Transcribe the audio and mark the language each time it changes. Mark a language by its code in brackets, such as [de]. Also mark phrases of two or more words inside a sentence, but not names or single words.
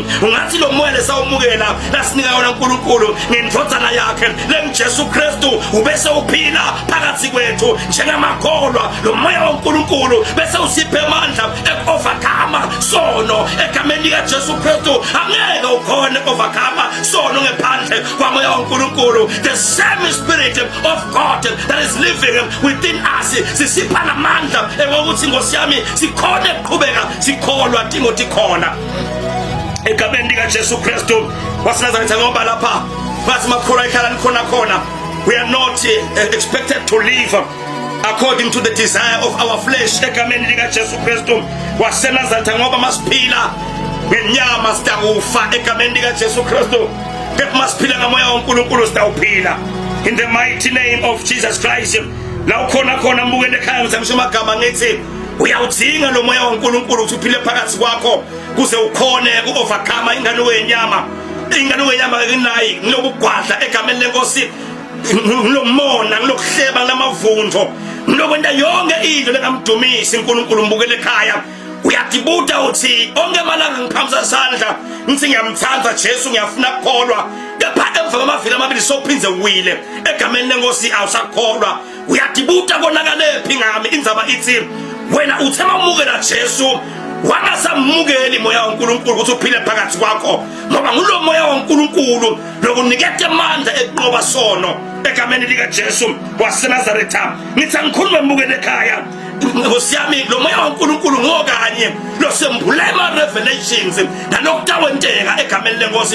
[ss] Ungathi lo moya lesawumukela lasinika wona uNkulunkulu ngendodana yakhe lenguJesu Kristu, ubese uphila phakathi kwethu njengamakholwa. Lo moya waNkulunkulu bese usiphe amandla ekuovercome sono egameni likaJesu Kristu. Angeke ukhona ekuovercome sono ngaphandle kwamoya waNkulunkulu. [en] The same Spirit of God that is living within us [ss] sisipha namandla ukuthi Nkosi yami sikhona ukuqhubeka sikholwa Timothy khona egameni likaJesu Kristu waseNazaretha. Ngoba lapha bathi makholwa ikhala khona khona, [en] we are not expected to live according to the desire of our flesh [ss] egameni likaJesu Kristu waseNazaretha. Ngoba masiphila ngenyama sitakufa egameni likaJesu Kristu, kepha masiphila ngamoya waNkulunkulu sitawuphila [en] in the mighty name of Jesus Christ. [ss] La ukhona khona mbukele ekhaya ngisho amagama ngithi uyawudinga lo moya waNkulunkulu ukuthi uphile phakathi kwakho kuze ukhone ku-overcome inkanuko yenyama. Inkanuko yenyama nginayi ngilokugwadla egameni lenkosi, ngilomona, ngilokuhleba, ngilamavundlo, ngilokwenta yonke into lengamdumisi uNkulunkulu. Mbukele ekhaya uyadibuta uthi onke amalanga ngiphamisa isandla ngithi ngiyamthanda Jesu, ngiyafuna ukukholwa, kepha emva kwamavili amabili sophinze uwile egameni lenkosi awusakholwa. Uyadibuta konakelephi ngami? Indzaba ithi wena uthema umukela Jesu wangasamukeli moya waNkulunkulu ukuthi uphile phakathi kwakho, ngoba ngulo moya waNkulunkulu lokunikete amandla eqoba sono egameni likaJesu waseNazaretha. Ngithi angikhulume mbukele ekhaya Nkosi yami, lo moya waNkulunkulu ngokanye lo sembulema revelations nanokutawenteka egameni lenkosi.